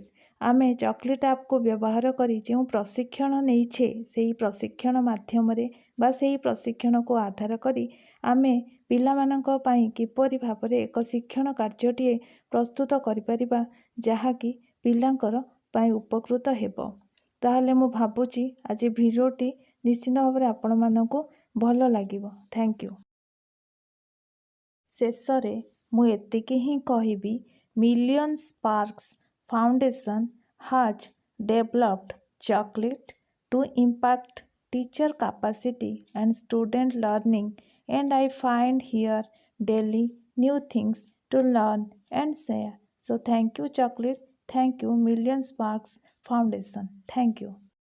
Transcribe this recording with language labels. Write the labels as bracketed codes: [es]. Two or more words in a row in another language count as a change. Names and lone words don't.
[or] ଆମେ ଚକୋଲେଟ୍ ଆପକୁ ବ୍ୟବହାର କରି ଯେଉଁ ପ୍ରଶିକ୍ଷଣ ନେଇଛେ, ସେହି ପ୍ରଶିକ୍ଷଣ ମାଧ୍ୟମରେ ବା ସେହି ପ୍ରଶିକ୍ଷଣକୁ ଆଧାର କରି ଆମେ ପିଲାମାନଙ୍କ ପାଇଁ କିପରି ଭାବରେ ଏକ ଶିକ୍ଷଣ କାର୍ଯ୍ୟଟିଏ ପ୍ରସ୍ତୁତ କରିପାରିବା ଯାହାକି ପିଲାଙ୍କର ପାଇଁ ଉପକୃତ ହେବ। ତାହେଲେ ମୁଁ ଭାବୁଛି ଆଜି ଭିଡ଼ିଓଟି ନିଶ୍ଚିନ୍ତ ଭାବରେ ଆପଣମାନଙ୍କୁ ଭଲ ଲାଗିବ। [en] thank you. [or] ଶେଷରେ ମୁଁ ଏତିକି ହିଁ କହିବି, [en] ମିଲିୟନ ସ୍ପାର୍କ୍ସ ଫାଉଣ୍ଡେସନ୍ has developed Chocolate to impact teacher capacity and student learning, and I find here daily new things to learn and share. So thank you Chocolate, thank you Million Sparks Foundation, thank you.